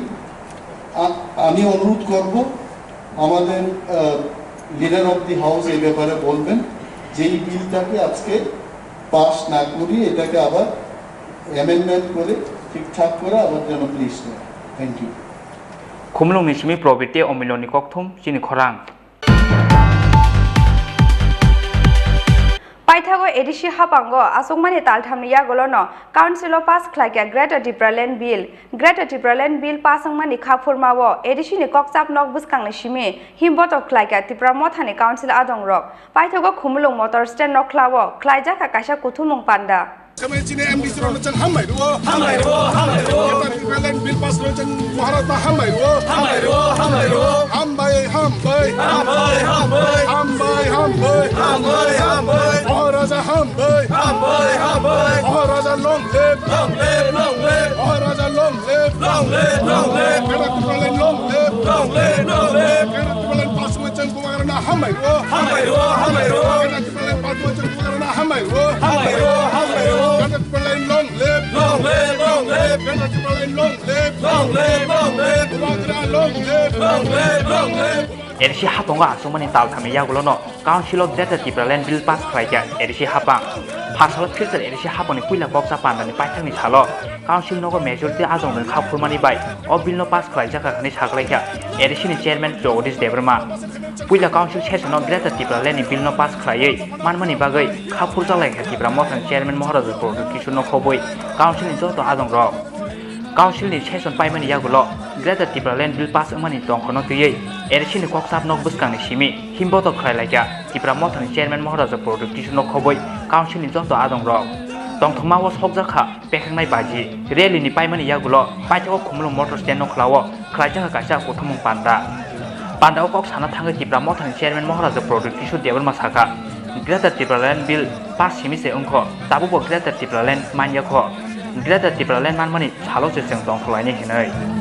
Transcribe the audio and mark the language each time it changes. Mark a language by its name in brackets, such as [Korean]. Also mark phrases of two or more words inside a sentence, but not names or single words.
[Bangla] আমি অনুরোধ করব আমাদের [English] leader of the house [Bangla] এই ব্যাপারে বলবেন যে এই বিলটাকে আজকে পাস না করি এটাকে আবার অ্যামেন্ডমেন্ট করে ঠিকঠাক করে আবার যেন প্লিজ দেয় [English] thank you [Kok Borok] খুমলুং নিসিমি প্রবিতে অমিলনি ককথুম চিনি খরাং Paithago edishi hapango asungmani talthamni yagolono [English] council of pass [Kok Borok] khlaika Greater Tipraland bill pasangmani khapurmawo edishi ni kokchap nok buskangni shimi himboto khlaika Tipra mothani council adongrok Paithago khumulung [English] motor stand [Kok Borok] nok khlawo khlaijaka kaisa kuthumung panda Kami sini MDC rocan hamai ruo. Tipraland [English] bill pass [Kok Borok] rocan Maharata hamai ruo. Hambai. [English] Maharaja hambai. Maharaja long live. Maharaja long live. Greater Tipraland long live. [Kok Borok] Greater Tipraland pass rocan Kumarana hamai ruo. Greater Tipraland pass rocan Kumarana hamai ruo. [English] Greater Tipraland long live. Greater Tipraland long live. Kumarana long live. [Kok Borok] Edisi haponga asungmani talthamni yagolono [English] council of Greater Tipraland bill pass [Kok Borok] khlaika edisi hapang phasalo filter edisi haponi puila boksa pandani paithangni salo council nogo majority ajongren khapurmani bai o bill no pass khlaijaka khani saklaika edisi ni chairman Jogdish Debrma puila [English] council session of Greater Tipraland [Kok Borok] ni bill no pass khlaiei manmani bagai khapur jalaika Tipra mothan chairman Maharaja Kishor no khoboi council ni joto ajongro council ni session paimani yagulo Greater Tipraland [English] bill pass [Kok Borok] amani tongkhono tuyei edisi ni koksap nok buskangni simi himboto khlailaiga Tipra mothani chairman Maharaja Kishor no khoboi council ni joto adongrok tongthongmao sokjakha pekhangnai baji rally ni paimani yagulo paithago khumlung [English] motor stand [Kok Borok] no khlawo khlaijaka kaisa kuthumung panda kok sana thangai Tipra mothani chairman Maharaja Kishor Debrma saka Greater Tipraland [English] bill pass [Kok Borok] simi se ungkho tabubo Greater Tipraland manyakho Greater Tipraland manmani chalo se seng tongkhlaini hinai